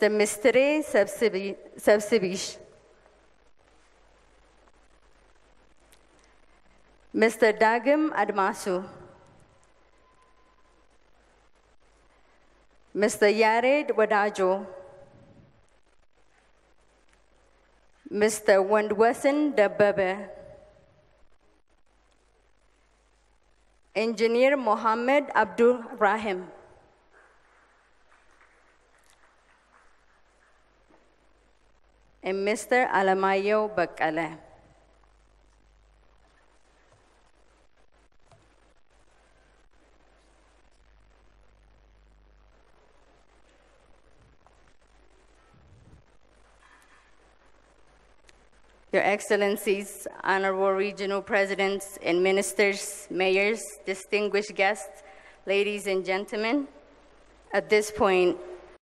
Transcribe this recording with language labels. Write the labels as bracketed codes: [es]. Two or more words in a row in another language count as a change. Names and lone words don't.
[en] Mistre Sabsibish. Mr. Dagim Admasu. Mr. Yared Wadajo. Mr. Wandwasan Dabebe. Engineer Mohammed Abdul Rahim. And Mr. Alamayo Bakale. Your Excellencies, Honorable Regional Presidents and Ministers, Mayors, distinguished guests, ladies and gentlemen, at this point,